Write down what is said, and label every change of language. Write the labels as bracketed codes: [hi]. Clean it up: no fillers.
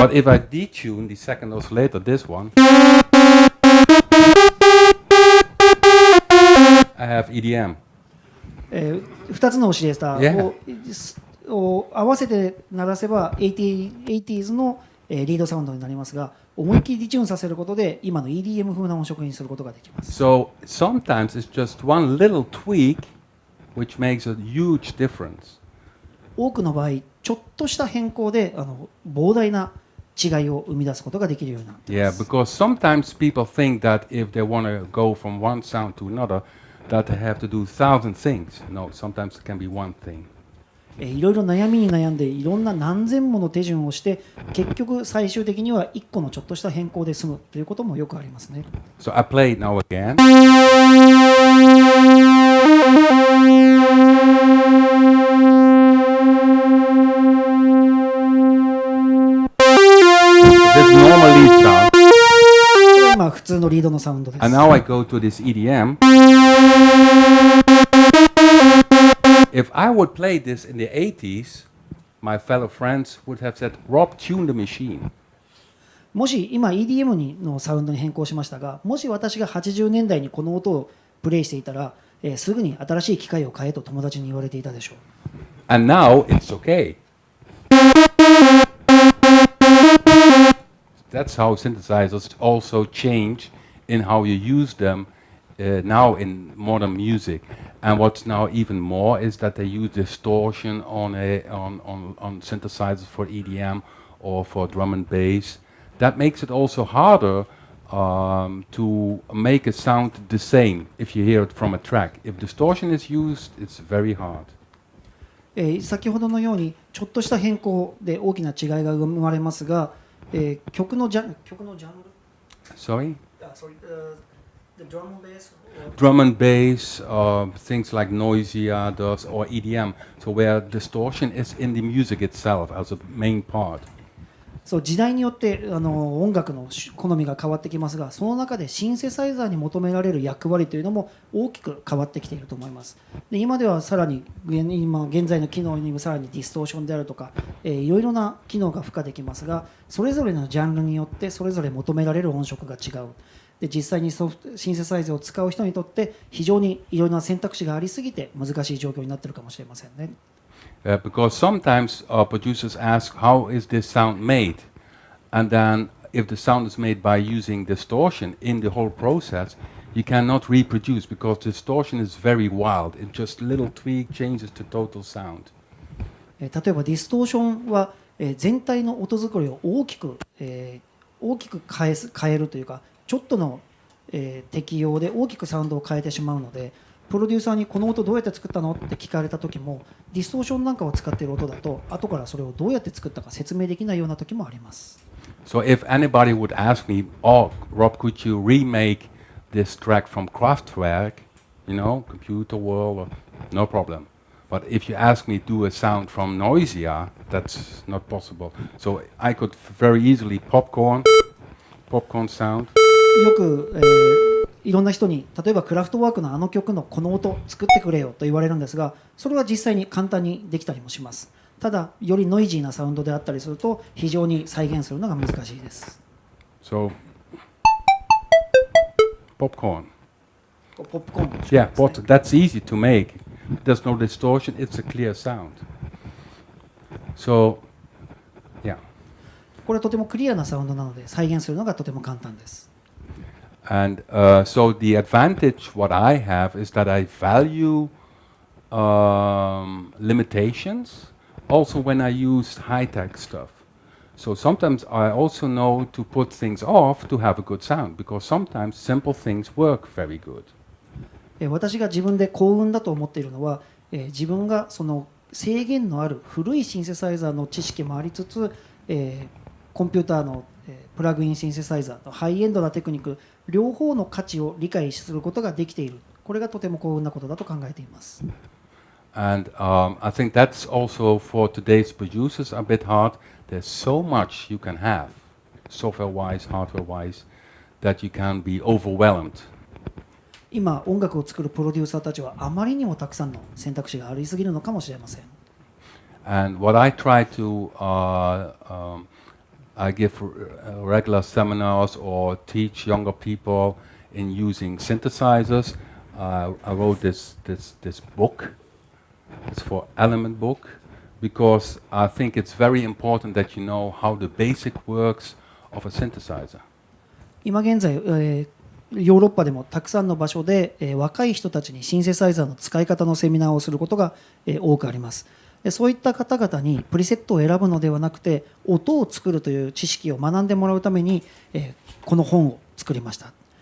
[en] But if I detune the second oscillator, this one, I have EDM. [ja] 2つのオシレーターを合わせて鳴らせば 80s のリードサウンドになりますが、思いっきりディチューンさせることで今の EDM 風な音色にすることができます。 [en] So sometimes it's just one little tweak which makes a huge difference. [ja] 多くの場合、ちょっとした変更で膨大な違いを生み出すことができるようになっていま Yeah, す。 [en] because sometimes people think that if they want to go from one sound to another, that they have to do 1,000 things. No, sometimes it can be one thing. [ja] いろいろ悩みに悩んでいろんな何千もの手順をして結局最終的には1個のちょっとした変更で済むということもよくありますね。 [en] So I play it now again. This normal lead sound. [ja] これは今普通のリードのサウンドです。 [en] And now I go to this EDM. If I would play this in the 80s, my fellow friends would have said, Rob, tune the machine. [ja] もし今 EDM のサウンドに変更しましたが、もし私が80年代にこの音をプレイしていたら、すぐに新しい機械を買えと友達に言われていたでしょう。 [en] And now it's okay. That's how synthesizers also change in how you use them now in modern music. And what's now even more is that they use distortion on synthesizers for EDM or for drum and bass. That makes it also harder to make a sound the same if you hear it from a track. If distortion is used, it's very hard. [ja] 先ほどのようにちょっとした変更で大きな違いが生まれますが、曲のジャンル [en] Sorry? sorry, the drum and bass Drum and bass, things like noisier does, or EDM, so where distortion is in the music itself as a main part. [ja] そう時代によって音楽の好みが変わってきますが、その中でシンセサイザーに求められる役割というのも大きく変わってきていると思います。で今ではさらに現在の機能にもさらにディストーションであるとか、いろいろな機能が付加できますが、それぞれのジャンルによってそれぞれ求められる音色が違う。で実際にシンセサイザーを使う人にとって非常にいろいろな選択肢がありすぎて難しい状況になっているかもしれませんね。 [en] Because sometimes producers ask, how is this sound made? And then if the sound is made by using distortion in the whole process, you cannot reproduce because distortion is very wild. It just little tweak changes the total sound. [ja] 例えばディストーションは全体の音作りを大きく変えるというか、ちょっとの適用で大きくサウンドを変えてしまうので、プロデューサーにこの音どうやって作ったのって聞かれた時も、ディストーションなんかを使っている音だと後からそれをどうやって作ったか説明できないような時もあります。 [en] So if anybody would ask me, oh, Rob, could you remake this track from Kraftwerk, you know, computer world, or, no problem. But if you ask me to do a sound from Noisia, that's not possible. So I could very easily popcorn sound. [ja] よく、いろんな人に例えばクラフトワークのあの曲のこの音作ってくれよと言われるんですが、それは実際に簡単にできたりもします。ただよりノイジーなサウンドであったりすると非常に再現するのが難しいです。 [en] So popcorn. [ja] ポップコーンの [en] Yeah, but that's easy to make. There's no distortion, it's a clear sound. So, yeah. [ja] これとてもクリアなサウンドなので再現するのがとても簡単です。 [en] And so the advantage what I have is that I value limitations also when I use high-tech stuff. So sometimes I also know to put things off to have a good sound because sometimes simple things work very good. [ja] 私が自分で幸運だと思っているのは、自分がその制限のある古いシンセサイザーの知識もありつつ、コンピューターのプラグインシンセサイザーとハイエンドなテクニック両方の価値を理解することができている。これがとても幸運なことだと考えています。 [en] And I think that's also for today's producers a bit hard. There's so much you can have, software-wise, hardware-wise, that you can be overwhelmed. [ja] 今音楽を作るプロデューサーたちはあまりにもたくさんの選択肢がありすぎるのかもしれません。 [en] And what I try to, I give regular seminars or teach younger people in using synthesizers. I wrote this book. It's for Element book because I think it's very important that you know how the basic works of a synthesizer. [ja] 今現在、ヨーロッパでもたくさんの場所で、若い人たちにシンセサイザーの使い方のセミナーをすることが、多くあります。そういった方々にプリセットを選ぶのではなくて音を作るという知識を学んでもらうために、この本を作りました。